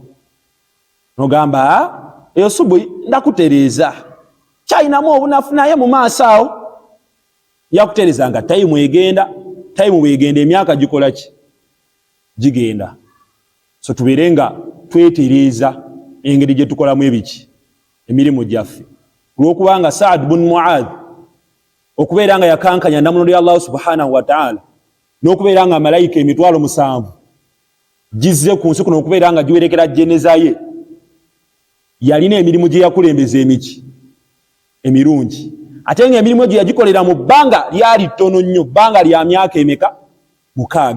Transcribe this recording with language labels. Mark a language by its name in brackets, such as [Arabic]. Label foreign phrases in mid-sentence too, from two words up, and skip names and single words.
[Ganda] Nogamba eyo subuhi ndakutereeza, kyalinamu obunafu naye mu maaso awo yakutereeza nga tayimu egenda, tayimu bwegenda emyaka gikola ki, gigenda. So tubeere nga twetereeza engeri gye tukolamu ebiki, emirimu gyaffe. Olw'okubanga Sa'd bin Mu'adh okubeera nga yakankanya namulondo ya Allah [Arabic] سبحانه وتعالى, [Ganda] n'okubeera nga malayika emitwalo 7 gizze ku nsi kuno okubeera nga giwerekera jeneza ye, yalina emirimu gye yakulembeza emirungi, ate nga emirimu gye yagikolera mu bbanga lyali ttono nnyo, bbanga lya myaka emeka? 6.